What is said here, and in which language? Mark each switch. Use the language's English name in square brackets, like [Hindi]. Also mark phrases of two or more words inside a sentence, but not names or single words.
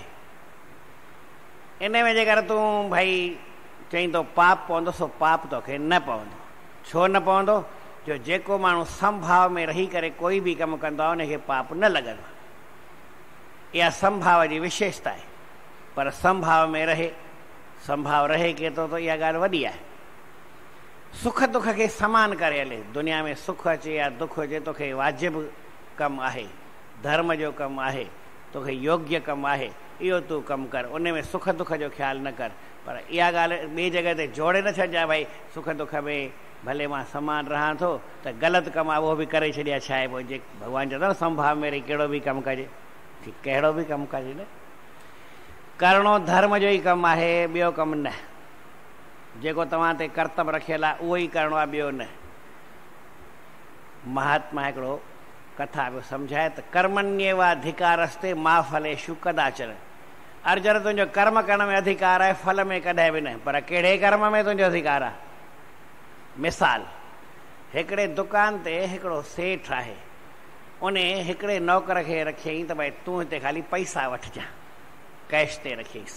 [Sindhi] इन में जेकर तूं भई चईं थो पाप पवंदो, सो पाप तोखे न पवंदो। छो न पवंदो? जो जेको माण्हू संभाव में रही करे कोई बि कमु कंदो आहे उनखे पाप न लॻंदो। इहा संभाव जी विशेषता आहे। पर संभाव में रहे, संभाव रहे केतिरो त इहा ॻाल्हि वॾी आहे। सुख दुख खे समान करे हले। दुनिया में सुख अचे या दुख अचे, तोखे वाजिबु कमु आहे, धर्म जो कमु आहे, तोखे योग्य कमु आहे, इहो तूं कमु कर। उन में सुख दुख जो ख़्यालु न कर। पर इहा ॻाल्हि ॿिए जॻह ते जोड़े न छॾिजांइ भई सुख दुख में भले मां समान रहां थो त ग़लति कमु आहे उहो बि करे छॾिया। छा आहे पोइ जे भॻवानु चवंदो न संभाव में रही कहिड़ो बि कमु कजे, कहिड़ो बि कमु कजे न। करिणो धर्म जो ई कमु आहे, ॿियो कमु न। जेको तव्हां ते कर्तव्य रखियलु आहे उहो ई करिणो आहे, ॿियो न। [Sanskrit] महात्मा हिकिड़ो कथा पियो सम्झाए त कर्मण्येवाधिकारस्ते मा फलेषु कदाचन। अर्जुन तुंहिंजो कर्म करण में अधिकार आहे, फल में कॾहिं बि न। पर कहिड़े कर्म में तुंहिंजो अधिकार आहे? मिसाल, हिकिड़े दुकान ते हिकिड़ो सेठ आहे, उन हिकिड़े नौकर खे रखियईं त भई तूं हिते ख़ाली पैसा वठिजांइ, कैश ते रखियईंसि।